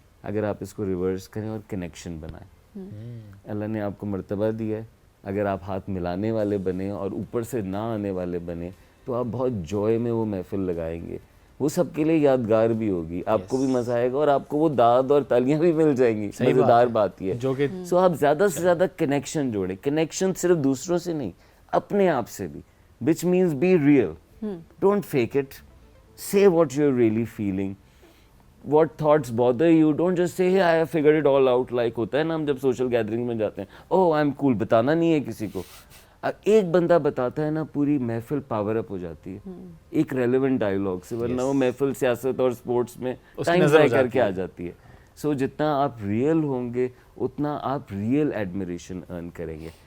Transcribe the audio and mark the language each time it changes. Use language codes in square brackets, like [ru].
[ur] اگر آپ اس کو ریورس کریں اور کنیکشن بنائیں, اللہ نے آپ کو مرتبہ دیا ہے, اگر آپ ہاتھ ملانے والے بنیں اور اوپر سے نہ آنے والے بنیں تو آپ بہت جوائے میں وہ محفل لگائیں گے. وہ سب کے لیے یادگار بھی ہوگی, آپ کو بھی مزہ آئے گا اور آپ کو وہ داد اور تالیاں بھی مل جائیں گی. مزیدار بات یہ ہے. سو آپ زیادہ سے زیادہ کنیکشن جوڑیں. کنیکشن صرف دوسروں سے نہیں, اپنے آپ سے بھی, [en] which means be real. Don't fake it. Say what you're really feeling. What thoughts bother you. Don't just say, hey, I have figured it all out. Like [ur] ہوتا ہے نا ہم جب سوشل گیدرنگ میں جاتے ہیں, [en] oh, I'm cool. [ur] بتانا نہیں ہے کسی کو. ایک بندہ بتاتا ہے نا, پوری محفل پاور اپ ہو جاتی ہے ایک ریلیونٹ ڈائیلاگ سے, ورنہ وہ محفل سیاست اور سپورٹس میں ٹائم ضائع کر کے آ جاتی ہے. سو جتنا آپ ریئل ہوں گے اتنا آپ ریئل ایڈمیریشن ارن کریں گے.